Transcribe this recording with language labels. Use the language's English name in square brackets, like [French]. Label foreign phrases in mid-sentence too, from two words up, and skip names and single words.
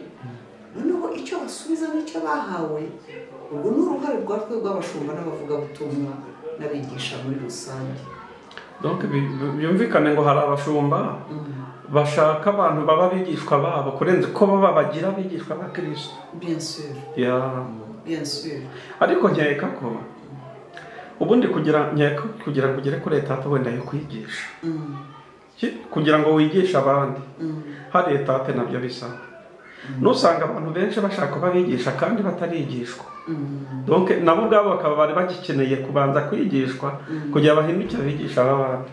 [Kinyarwanda] Noneho icyo basubiza n'icyo bahawe, ubwo ni uruhare rwa twe rw'abashumba n'abavugabutumwa n'abigisha muri rusange. Donc byumvikane ngo hari abashumba bashaka abantu baba bigishwa babo kurenza ko baba bagira bigishwa ba Kristo. [French] Bien sûr. Bien sûr. [Kinyarwanda] Ariko nkeka ko ubundi kugira ngo ugere kuri etape wenda yo kwigisha, kugira ngo wigishe abandi, hari etape nabyo bisaba. Nusanga abantu benshi bashaka kubabigisha kandi batarigishwa, donc nabo ubwabo bakaba bari bagikeneye kubanza kwigishwa kugira bahindukire abigisha abandi.